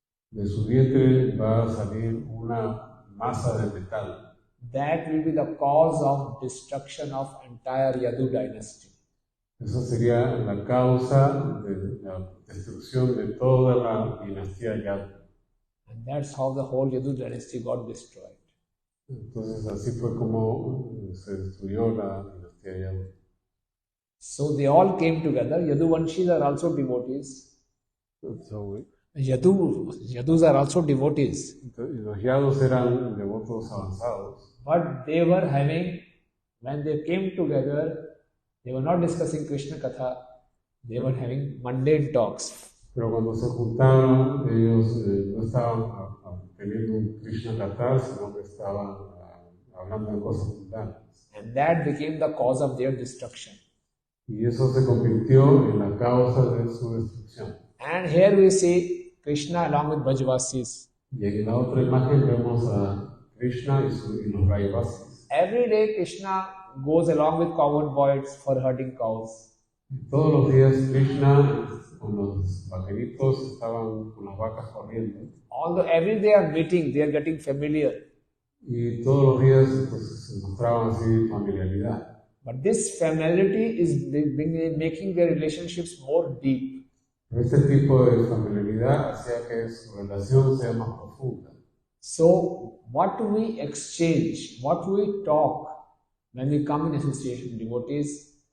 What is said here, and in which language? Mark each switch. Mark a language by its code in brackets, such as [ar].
[es] De su vientre va a salir una masa de metal. [en] That will be the cause of destruction of entire Yadu dynasty. [es] Eso sería la causa de la destrucción de toda la dinastía Yadu. [en] And that's how the whole Yadu dynasty got destroyed. [es] Entonces así fue como se destruyó la dinastía Yadu. [en] So they all came together. Yaduvanshis are also devotees. Yadus are also devotees. [es] Los Yadus eran devotos avanzados. [en] But they were having, when they came together, they were not discussing Krishna Katha, they were having mundane talks. [es] Pero cuando se juntaron, ellos no estaban teniendo un Krishna Katha, sino que estaban hablando de cosas mundanas. [en] And that became the cause of their destruction. [es] Y eso se convirtió en la causa de su destrucción. [en] And here we see Krishna along with Brajvasis. [es] Y en la otra imagen vemos a Krishna y los Brajvasis. [en] Every day Krishna goes along with cowherd boys for herding cows. [es] Todos los días Krishna con los vaqueritos estaban con las vacas corriendo. [en] Although every day they are meeting, they are getting familiar. [es] Y todos los días entonces, se mostraban así familiaridad. [en] But this familiarity is making their relationships more deep. [es] Este tipo de familiaridad hacía que su relación sea más profunda. [en] So, what do we exchange? What do we talk when we come in association with devotees?